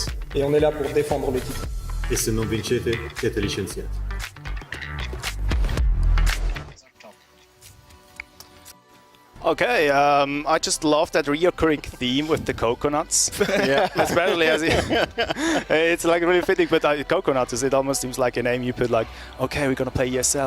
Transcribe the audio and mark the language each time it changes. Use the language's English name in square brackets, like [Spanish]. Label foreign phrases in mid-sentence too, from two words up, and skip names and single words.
[French] Et on est là pour défendre le titre. [Italian] E se non vincete, siete licenziati. [English] Okay, I just love that recurring theme with the coconuts. Yeah, especially as it's like really fitting. But coconuts, it almost seems like a name you put like, okay, we're gonna play ESL.